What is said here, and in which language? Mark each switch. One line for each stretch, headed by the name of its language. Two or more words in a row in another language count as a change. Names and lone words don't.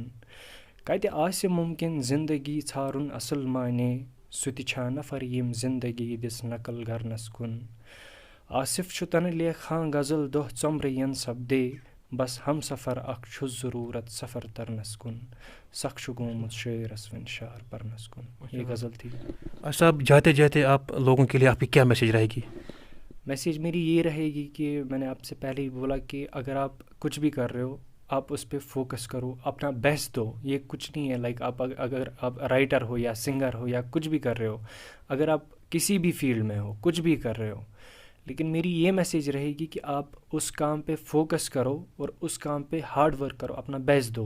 Kashmiri: کتہِ آسہِ مُمکِن زندگی ژھارُن اصل معنے، سُہ تہِ چھا نفر ییٚمۍ زندگی دِژ نقل کرنَس کُن. آصف چھُ تنہٕ لیکھان غزل دۄہ ژۄمرٕ ین سپدے، بس ہم سفر اکھ چھُس ضروٗرت سفر ترنَس کُن. سخ چھُ گوٚمُت شٲعرَس وٕنۍ شار پرنَس کُن.
Urdu: یہ غزل تھی. صاحب جاتے جاتے آپ لوگوں کے لیے آپ کی کیا میسیج رہے گی؟ میسیج میری یہ رہے گی کہ میں نے آپ سے پہلے ہی بولا کہ اگر آپ کچھ بھی کر رہے ہو آپ اس پہ فوکس کرو، اپنا بیسٹ دو. یہ کچھ نہیں ہے لائک اگر آپ رائٹر ہو یا سنگر ہو یا کچھ بھی کر رہے ہو، اگر آپ کسی بھی فیلڈ میں ہو، کچھ بھی کر رہے ہو، لیکن میری یہ میسیج رہے گی کہ آپ اس کام پہ فوکس کرو اور اس کام پہ
English: hard work
Urdu: کرو، اپنا بیسٹ دو.